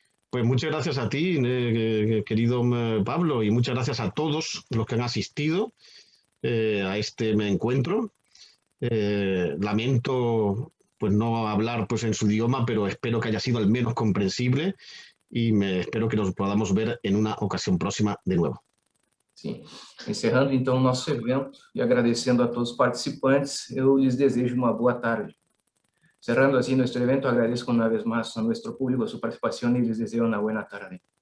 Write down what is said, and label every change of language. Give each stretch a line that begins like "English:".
Spanish: Pues muchas gracias a ti, querido Pablo, y muchas gracias a todos los que han asistido a este encuentro. Lamento pues no hablar pues en su idioma, pero espero que haya sido al menos comprensible y espero que nos podamos ver en una ocasión próxima de nuevo.
Portuguese: Sim. Encerrando então o nosso evento e agradecendo a todos os participantes, eu lhes desejo uma boa tarde.
Spanish: Cerrando así nuestro evento, agradezco una vez más a nuestro público su participación y les deseo una buena tarde.